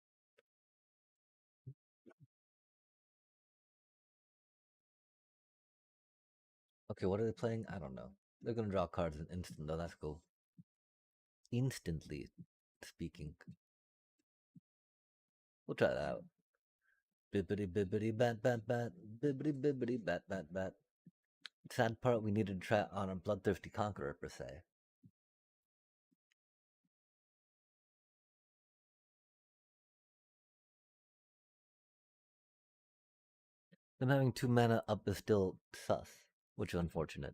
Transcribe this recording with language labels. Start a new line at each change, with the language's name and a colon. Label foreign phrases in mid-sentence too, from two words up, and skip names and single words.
English: Okay, what are they playing? I don't know. They're gonna draw cards in instant though. That's cool. Instantly speaking, we'll try that out. Bibbity bibbity bat bat bat. Bibbity bibbity bat bat bat. Sad part, we needed to try on a bloodthirsty conqueror per se. Them having 2 mana up is still sus, which is unfortunate.